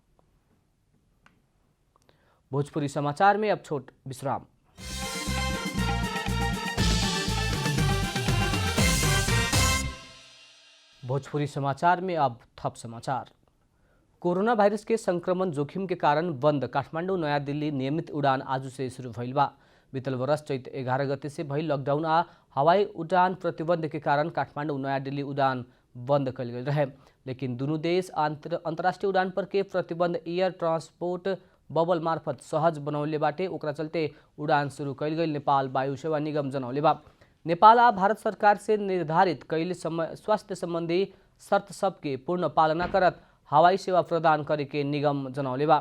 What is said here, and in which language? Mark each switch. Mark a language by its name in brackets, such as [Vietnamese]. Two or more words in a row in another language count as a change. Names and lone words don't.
[Bhojpuri] भोजपुरी समाचार में अब छोट विश्राम। भोजपुरी समाचार में अब थप समाचार। कोरोना वायरस के संक्रमण जोखिम के कारण बंद काठमाडौँ नयाँ दिल्ली नियमित उड़ान आज से शुरू भइल बा। बीतल वर्ष चैत 11 गते से भइल लॉकडाउन आ हवाई उड़ान प्रतिबंध के कारण काठमाडौँ नयाँ दिल्ली उड़ान बंद कल गई रहे, लेकिन दोनों देश अंतर्राष्ट्रीय उड़ान पर के प्रतिबंध एयर ट्रांसपोर्ट बबल मार्फत सहज बनौले बाटे। ओकरा चलते उड़ान शुरू कल गई नेपाल वायु सेवा निगम जनौले बा। नेपाल आ भारत सरकार से निर्धारित कैल स्वास्थ्य संबंधी शर्त सबके पूर्ण पालना करत हवाई सेवा प्रदान करे के निगम जनौले बा।